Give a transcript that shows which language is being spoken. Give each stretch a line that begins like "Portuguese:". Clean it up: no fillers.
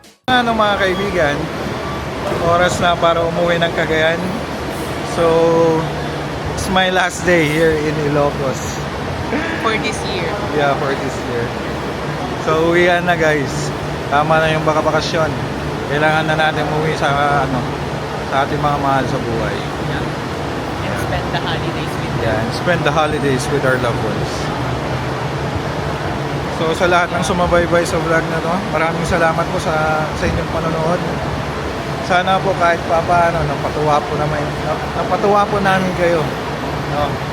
Filipino: Ano mga kaibigan, oras na para umuwi ng Cagayan.
English: So, it's my last day here in Ilocos. For this year. Yeah, for this year. So,
Filipino: uwian na
English: guys.
Filipino: Tama na yung bakasyon. Kailangan na natin umuwi sa ating mga mahal sa buhay.
English: And spend the holidays with them. Yeah, and spend the holidays with our loved ones.
Filipino: So sa lahat ng sumabaybay sa vlog na to, maraming salamat po sa inyong panonood. Sana po kahit papaano napatuwa po namin kayo. No?